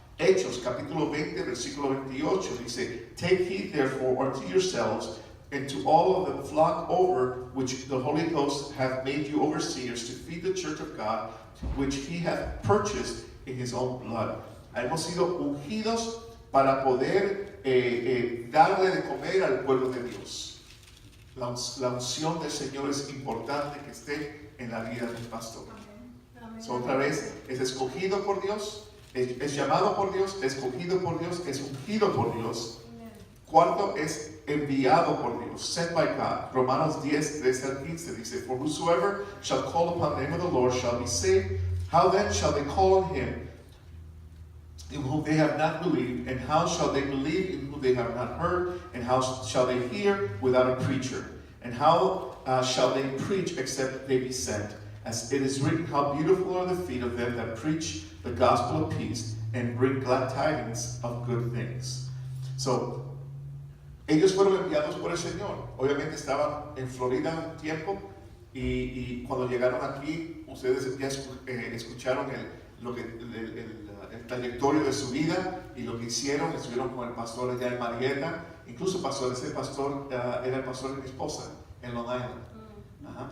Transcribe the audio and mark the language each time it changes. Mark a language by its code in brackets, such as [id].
[es] Hechos capítulo 20, versículo 28 dice, [en] take heed therefore unto yourselves and to all of the flock over which the Holy Ghost hath made you overseers to feed the church of God, which he hath purchased in his own blood. [es] Hemos sido ungidos para poder darle de comer al pueblo de Dios. La unción del Señor es importante que esté en la vida del pastor. So, otra vez, es escogido por Dios, es llamado por Dios, escogido por Dios, es ungido por Dios. Cuarto, es enviado por Dios, [en] sent by God. [es] Romanos 10, 13 al 15 dice, [en] for whosoever shall call upon the name of the Lord shall be saved. How then shall they call on him in whom they have not believed? And how shall they believe in whom they have not heard? And how shall they hear without a preacher? And how shall they preach except they be sent? As it is written, how beautiful are the feet of them that preach the gospel of peace and bring glad tidings of good things. [es] So, ellos fueron enviados por el Señor. Obviamente estaban en Florida un tiempo y cuando llegaron aquí, ustedes ya escucharon el trayectorio de su vida y lo que hicieron. Estuvieron con el pastor allá en Marietta. Incluso ese pastor era el pastor de mi esposa en Long Island.